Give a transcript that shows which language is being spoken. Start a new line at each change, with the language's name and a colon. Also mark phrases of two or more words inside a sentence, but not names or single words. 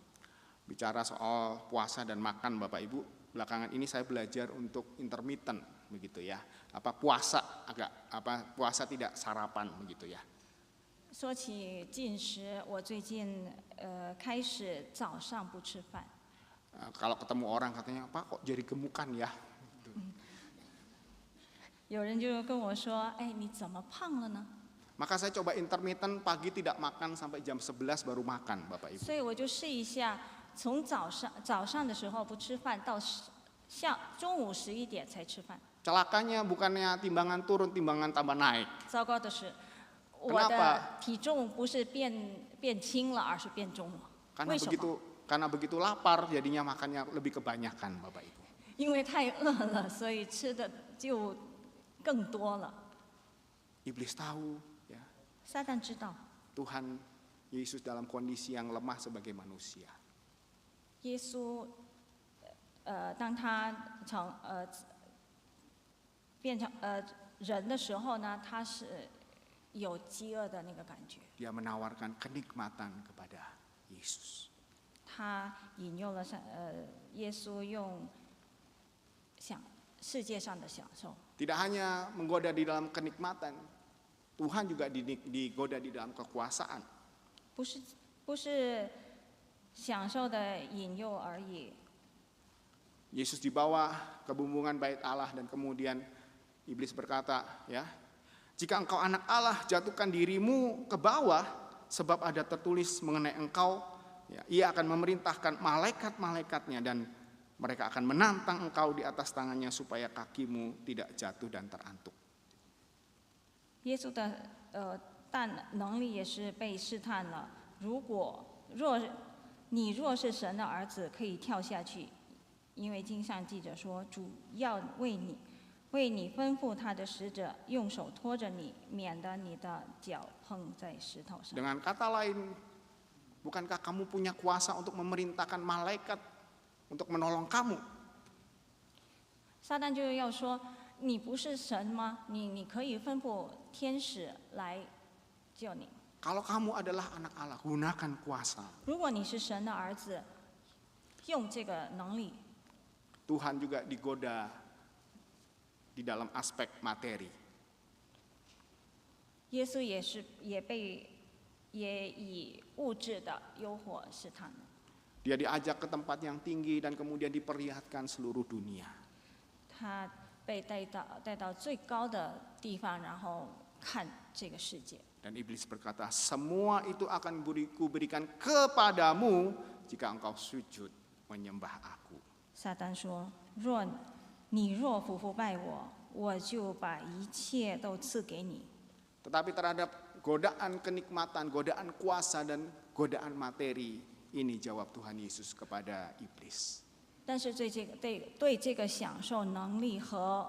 Indonesian: Bicara soal puasa dan makan Bapak Ibu, belakangan ini saya belajar untuk intermittent begitu ya. Puasa tidak sarapan begitu ya.
Chinese: 说起禁食，我最近开始早上不吃饭。
Indonesian: Kalau ketemu orang katanya, "Pak kok jadi gemukan ya?"
Chinese: 有人就跟我说：“哎，你怎么胖了呢？”
Indonesian: Maka saya coba intermittent, pagi tidak makan sampai jam 11 baru makan Bapak Ibu.
Chinese: 所以我就试一下，从早上的时候不吃饭，到中午11点才吃饭。
Indonesian: Celakanya bukannya timbangan turun, timbangan tambah naik.
Chinese: 糟糕的是，我的体重不是变轻了，而是变重了。为什么？
Indonesian: Karena begitu lapar, jadinya makannya lebih kebanyakan Bapak Ibu.
Chinese: 因为太饿了，所以吃的就更多了。
Indonesian: Iblis tahu, ya,
Chinese: 撒旦知道，
Indonesian: Tuhan Yesus dalam kondisi yang lemah sebagai manusia.
Chinese: 耶稣，当他变成人的时候呢，他是有饥饿的那个感觉。
Indonesian: Dia menawarkan kenikmatan kepada Yesus.
Chinese: 他引诱了耶稣用世界上的享受。
Indonesian: Tidak hanya menggoda di dalam kenikmatan, Tuhan juga digoda di dalam kekuasaan.
Chinese: 不是享受的引诱而已。
Indonesian: Yesus dibawa ke bumbungan bait Allah dan kemudian iblis berkata, ya, "Jika engkau anak Allah, jatuhkan dirimu ke bawah, sebab ada tertulis mengenai engkau, ya, ia akan memerintahkan malaikat-malaikatnya dan mereka akan menantang engkau di atas tangannya supaya kakimu tidak jatuh dan terantuk."
Chinese: 耶稣的能力也是被试探了。你若是神的儿子，可以跳下去，因为经上记着说，主要为你吩咐他的使者用手托着你，免得你的脚碰在石头上。
Indonesian: Dengan kata lain, bukankah kamu punya kuasa untuk memerintahkan malaikat untuk menolong kamu?
Chinese: 撒旦就要说，你不是神吗？你可以吩咐天使来救你。
Indonesian: Kalau kamu adalah anak Allah, gunakan kuasa.
Chinese: 如果你是神的儿子，用这个能力。
Indonesian: Tuhan juga digoda di dalam aspek materi.
Chinese: 耶稣也以物质的诱惑试探。
Indonesian: Dia diajak ke tempat yang tinggi dan kemudian diperlihatkan seluruh dunia.
Chinese: 他被带到最高的地方，然后看这个世界。
Indonesian: Dan iblis berkata, "Semua itu akan kuberikan kepadamu jika engkau sujud menyembah aku."
Chinese: 撒旦说：“你若俯伏拜我，我就把一切都赐给你。”
Indonesian: Tetapi terhadap godaan kenikmatan, godaan kuasa dan godaan materi, ini jawab Tuhan Yesus kepada iblis.
Chinese: 但是对这个享受能力和